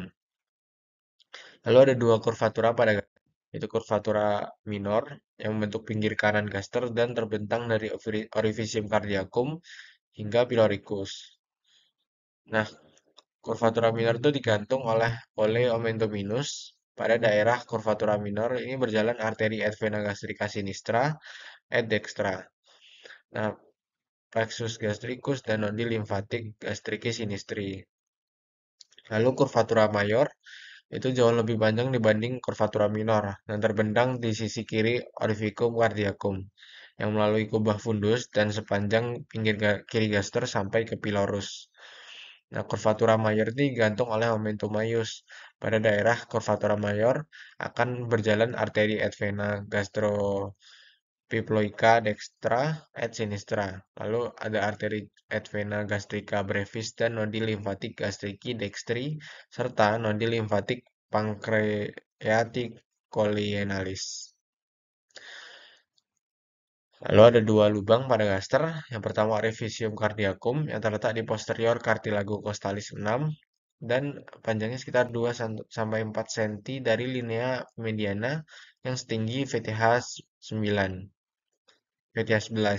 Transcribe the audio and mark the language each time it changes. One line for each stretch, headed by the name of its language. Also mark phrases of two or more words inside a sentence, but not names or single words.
Indonesian: Lalu ada dua kurvatura pada gaster, yaitu kurvatura minor yang membentuk pinggir kanan gaster dan terbentang dari
Latin: orifisium cardiacum
Indonesian: hingga piloricus. Nah, kurvatura minor itu digantung oleh omentum minus. Pada daerah kurvatura minor ini berjalan
Latin: arteri et vena gastrica sinistra et dextra.
Indonesian: Nah,
Latin: plexus gastricus
Indonesian: dan
Latin: nondi limfatik gastriki sinistri.
Indonesian: Lalu kurvatura mayor itu jauh lebih panjang dibanding kurvatura minor dan terbentang di sisi kiri
Latin: orificum cardiacum
Indonesian: yang melalui kubah fundus dan sepanjang pinggir kiri gaster sampai ke pilorus. Nah, kurvatura mayor ini digantung oleh
Latin: momentum maius.
Indonesian: Pada daerah kurvatura mayor akan berjalan
Latin: arteri et vena gastropiploica dextra et sinistra.
Indonesian: Lalu ada
Latin: arteri et vena gastrica brevis
Indonesian: dan
Latin: nodi limfatik gastriki dextri
Indonesian: serta
Latin: nodi limfatik pancreaticolienalis.
Indonesian: Lalu ada dua lubang pada gaster. Yang pertama
Latin: orifisium cardiacum
Indonesian: yang terletak di posterior
Latin: cartilago costalis
Indonesian: 6 dan panjangnya sekitar 2 sampai 4 cm dari
Latin: linea mediana
Indonesian: yang setinggi VTH 9, VTH 11.